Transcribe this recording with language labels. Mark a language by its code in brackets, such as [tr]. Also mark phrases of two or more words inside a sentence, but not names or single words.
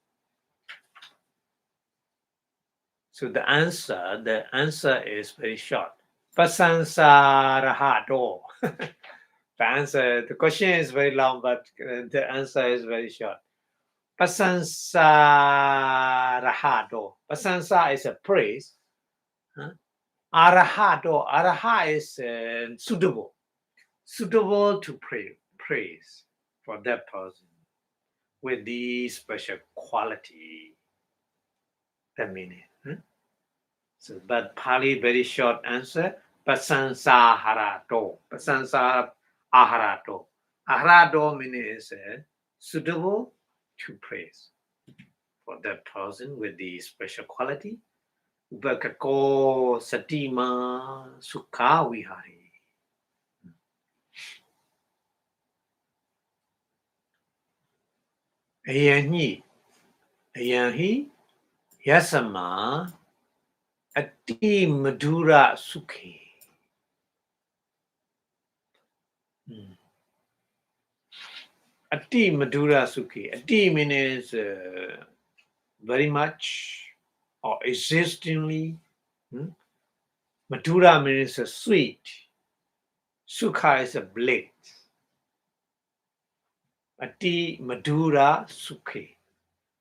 [en] So the answer is very short. Pasansarahato. The question is very long, but the answer is very short. Pasansarahato. Pasansa is a praise. Arahato. Araha is suitable to praise for that person with the special quality. That meaning. So, but Pali [pi] very short answer. Pasansaharato. Pasansaharato. [en] Aharato means suitable to praise for that person with the special quality. [pi] Upakako satima sukha vihari. Ayanhi yasama ati madura sukhi. Ati madura sukhi. [en] Ati means very much or existingly. Madura means sweet. Sukha is a bliss. [pi] Ati madura sukhi.